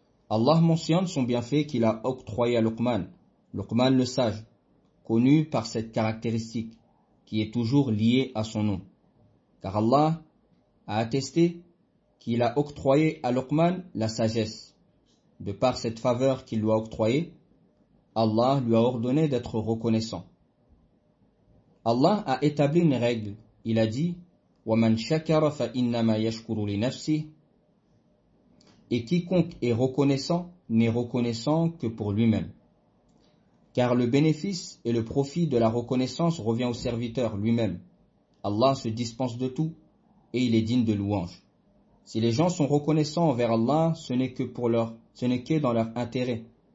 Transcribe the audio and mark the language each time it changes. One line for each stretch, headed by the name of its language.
French: Allah mentionne son bienfait qu'il a octroyé à Luqman, Luqman le sage, connu par cette caractéristique qui est toujours liée à son nom. Car Allah a attesté qu'il a octroyé à Luqman la sagesse. De par cette faveur qu'il lui a octroyée, Allah lui a ordonné d'être reconnaissant. Allah a établi une règle. Il a dit:
Arabic: وَمَنْ شَكَرَ فَإِنَّمَا يَشْكُرُ لِنَفْسِهِ.
French: Et quiconque est reconnaissant n'est reconnaissant que pour lui-même. Car le bénéfice et le profit de la reconnaissance revient au serviteur lui-même. Allah se dispense de tout et il est digne de louange. Si les gens sont reconnaissants envers Allah, ce n'est que dans leur intérêt.